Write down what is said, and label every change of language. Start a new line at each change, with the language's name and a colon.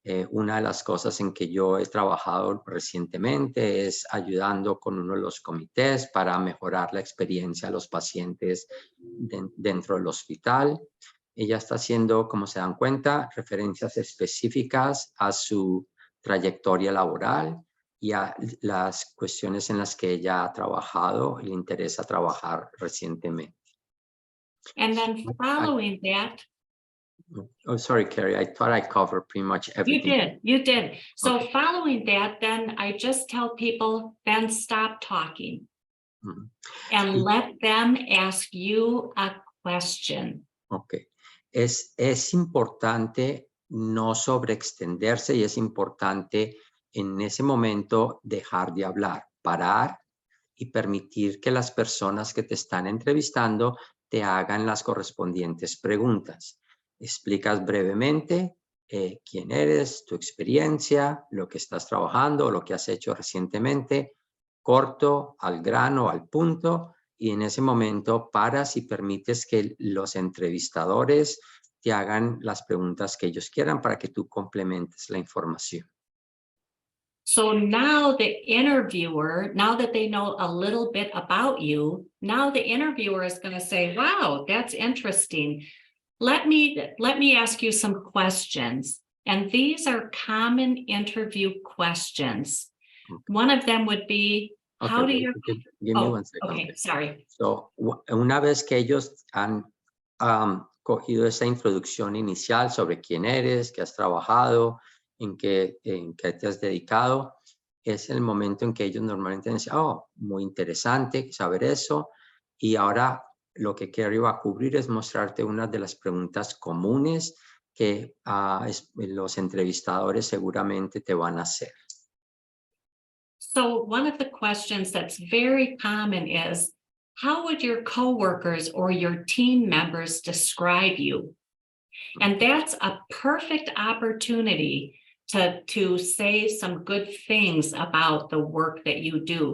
Spanish: Una de las cosas en que yo he trabajado recientemente es ayudando con uno de los comités para mejorar la experiencia de los pacientes dentro del hospital. Ella está haciendo, como se dan cuenta, referencias específicas a su trayectoria laboral y a las cuestiones en las que ella ha trabajado y le interesa trabajar recientemente.
English: And then following that. Oh, sorry, Carrie, I thought I covered pretty much everything. You did. So Okay. following that, then I just tell people, then stop talking. Ujú. and
Spanish: Sí,
English: let them ask you a question. ok.
Spanish: Es importante no sobreextenderse y es importante en ese momento dejar de hablar, parar y permitir que las personas que te están entrevistando te hagan las correspondientes preguntas. Explicas brevemente quién eres, tu experiencia, lo que estás trabajando, lo que has hecho recientemente, corto, al grano, al punto, y en ese momento paras y permites que los entrevistadores te hagan las preguntas que ellos quieran para que tú complementes la información.
English: So now the interviewer, now that they know a little bit about you, now the interviewer is going to say, wow, that's interesting. Let me ask you some questions. And these are common interview questions. Okay. One of them would be, Okay, how do wait, you, give me oh, 1 second. okay, sorry.
Spanish: So, una vez que ellos han cogido esa introducción inicial sobre quién eres, qué has trabajado, en qué te has dedicado, es el momento en que ellos normalmente dicen, oh, muy interesante saber eso. Y ahora lo que Kerry va a cubrir es mostrarte una de las preguntas comunes que los entrevistadores seguramente te van a hacer.
English: So one of the questions that's very common is, how would your coworkers or your team members describe you? And that's a perfect opportunity to say some good things about the work that you do.